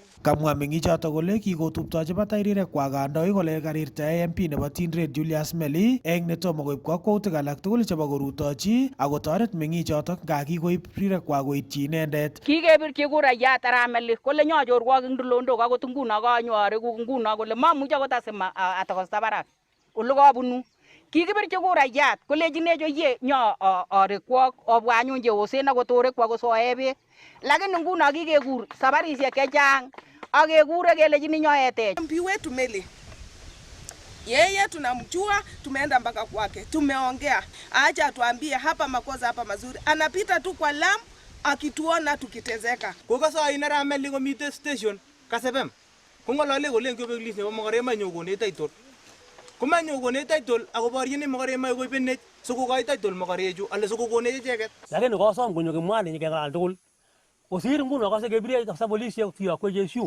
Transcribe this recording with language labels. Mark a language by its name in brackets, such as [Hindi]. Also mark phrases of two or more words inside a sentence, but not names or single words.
[Kalenjin] Kamwa meng'ichotok kole kikotuptochi batairekwak kandoik kole karirta MP nebo Tinderet Julius Meli eng netomo koib kakwautik alak tugul chebo korutochi akotoret meng'ichotok nga kikoib rirekwak koityi inendet. Kikebirchi kurayat Arap Meli kole nyachorwok eng tulondok akot nguno kanyore nguno kole mamuchi akot asima atokosta barak ole kabunu. Kikibirchi kurayat kolejinech oyie nyo arekwok obwa anyun cheosen akot orekwok kosoe beek. Lakini nguno kikekur sabarisiek chechang akekure kelejini nyoetech. [Swahili] MP wetu Meli yeye tunamjua, tumeenda mpaka kwake, tumeongea, acha atuambie hapa makosa hapa mazuri. Anapita tu kwa lam akituona tukitezeka. [Kalenjin] Kokaso inara Meli komite station kasebem. Kongolole kole ngobeklis nebo mokorema nyokone title. Komanyokone title akoborjini mokorema koibenech sikokoi title mokorechu ale sikokone icheket. Lakini kosom konyo Kimwani nyikeng'alal tugul. Kosir nguno kase kebire kabisa polisiek tuyokwe Jesu.